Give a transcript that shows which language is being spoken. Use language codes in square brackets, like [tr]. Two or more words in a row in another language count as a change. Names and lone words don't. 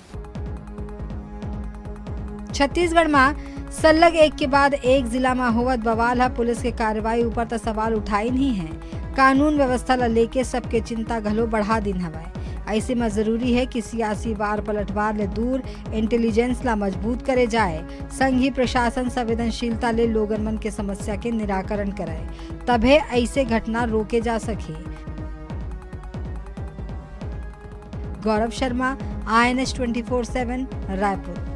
[hne] छत्तीसगढ़ में सलग एक के बाद एक जिला में होवत बवाल है। पुलिस के कार्रवाई ऊपर तो सवाल उठाई नहीं है। कानून व्यवस्था ला लेके सबके चिंता घलो बढ़ा दिन हवाए। ऐसे में जरूरी है कि सियासी वार पलटवार ले दूर इंटेलिजेंस ला मजबूत करे जाए। संघीय प्रशासन संवेदनशीलता ले लोगन मन के समस्या के निराकरण करे, तभे ऐसे घटना रोके जा सके। गौरव शर्मा, INS 24/7 रायपुर।